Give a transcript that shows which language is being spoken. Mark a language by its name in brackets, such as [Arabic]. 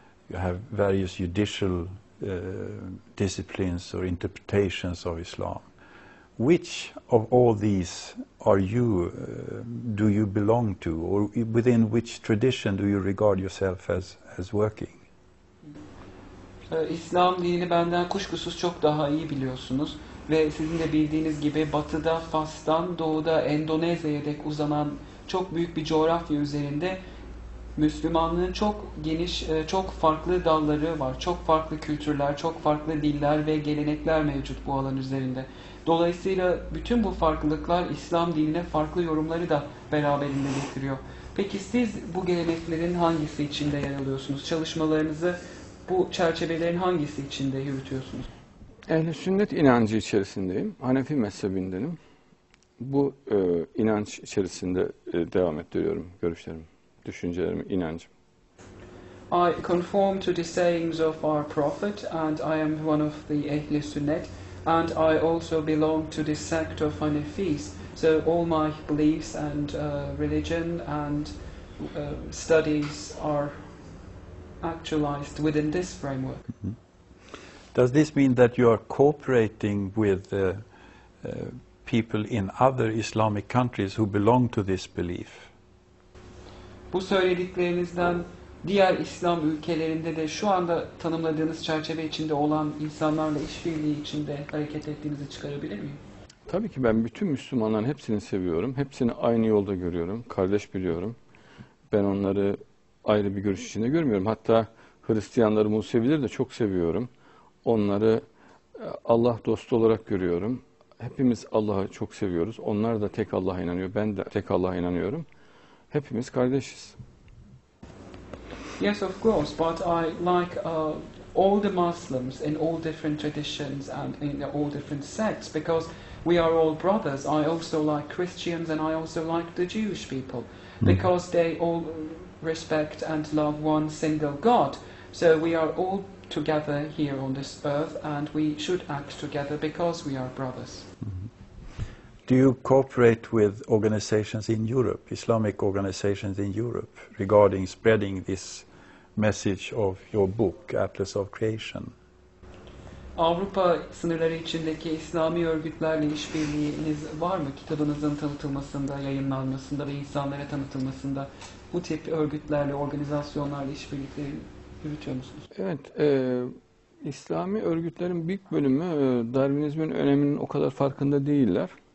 [English] You have various judicial disciplines or interpretations of Islam. Which of all these are you, do you belong to, or within which tradition do you regard yourself as working? [Turkish] İslam dinini benden kuşkusuz çok daha iyi biliyorsunuz ve sizin de bildiğiniz gibi batıda Fas'tan doğuda Endonezya'ya dek uzanan çok büyük bir coğrafya üzerinde Müslümanlığın çok geniş, çok farklı dalları var. Çok farklı kültürler, çok farklı diller ve gelenekler mevcut bu alan üzerinde. Dolayısıyla bütün bu farklılıklar İslam dinine farklı yorumları da beraberinde getiriyor. Peki siz bu geleneklerin hangisi içinde yer alıyorsunuz? Çalışmalarınızı bu çerçevelerin hangisi içinde yürütüyorsunuz? Ehl-i sünnet inancı içerisindeyim. Hanefi mezhebindenim. Bu inanç içerisinde devam ettiriyorum görüşlerimi, düşüncelerimi, inancım. [English] I conform to the sayings of our Prophet, and I am one of the Ahl-i Sünnet, and I also belong to the sect of Hanefis. So all my beliefs and religion and studies are actualized within this framework. Mm-hmm. Does this mean that you are cooperating with people in other Islamic countries who belong to this belief? [Turkish] Bu söylediklerinizden diğer İslam ülkelerinde de şu anda tanımladığınız çerçeve içinde olan insanlarla işbirliği içinde hareket ettiğinizi çıkarabilir miyim? Tabii ki ben bütün Müslümanların hepsini seviyorum. Hepsini aynı yolda görüyorum. Kardeş biliyorum. Ben onları ayrı bir görüş içinde görmüyorum. Hatta Hristiyanları, Musevileri de çok seviyorum. Onları Allah dostu olarak görüyorum. Hepimiz Allah'ı çok seviyoruz. Onlar da tek Allah'a inanıyor. Ben de tek Allah'a inanıyorum. Hepimiz kardeşiz. [English] Yes, of course, but I like all the Muslims in all different traditions and in all different sects, because we are all brothers. I also like Christians, and I also like the Jewish people, because they all respect and love one single God. So we are all together here on this earth, and we should act together because we are brothers. Mm-hmm. Do you cooperate with organizations in Europe, Islamic organizations in Europe, regarding spreading this message of your book, Atlas of Creation? [Turkish] Avrupa sınırları içindeki İslami örgütlerle işbirliğiniz var mı? Kitabınızın tanıtılmasında, yayınlanmasında ve insanlara tanıtılmasında bu tip örgütlerle, organizasyonlarla işbirlikleri yürütüyor musunuz? Evet, İslami örgütlerin büyük bölümü Darwinizmin öneminin o kadar farkında değiller.